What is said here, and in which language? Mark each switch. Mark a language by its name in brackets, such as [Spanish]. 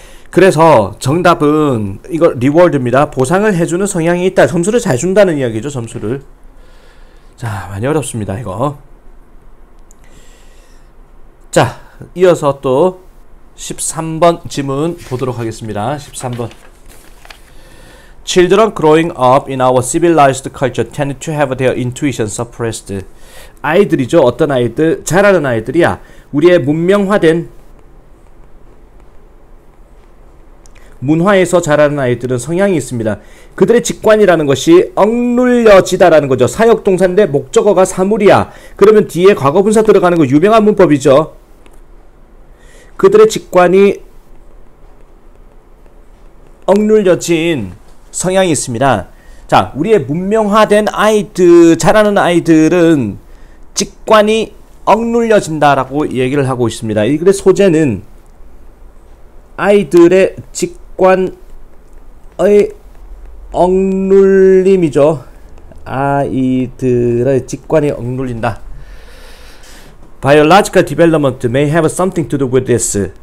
[Korean] 그래서 정답은 이거 리워드입니다. 보상을 해주는 성향이 있다. 점수를 잘 준다는 이야기죠. 점수를. 자, 많이 어렵습니다. 이거. 자, 이어서 또 13번 지문 보도록 하겠습니다. 13번. [English] Children growing up in our civilized culture tend to have their intuition suppressed. [Korean] 아이들이죠. 어떤 아이들? 자라는 아이들이야. 우리의 문명화된 문화에서 자라는 아이들은 성향이 있습니다. 그들의 직관이라는 것이 억눌려지다라는 거죠. 사역동사인데 목적어가 사물이야. 그러면 뒤에 과거분사 들어가는 거 유명한 문법이죠. 그들의 직관이 억눌려진 성향이 있습니다. 자, 우리의 문명화된 아이들, 자라는 아이들은 직관이 억눌려진다라고 얘기를 하고 있습니다. 이 글의 소재는 아이들의 직관의 억눌림이죠. 아이들의 직관이 억눌린다. [English] Biological development may have something to do with this.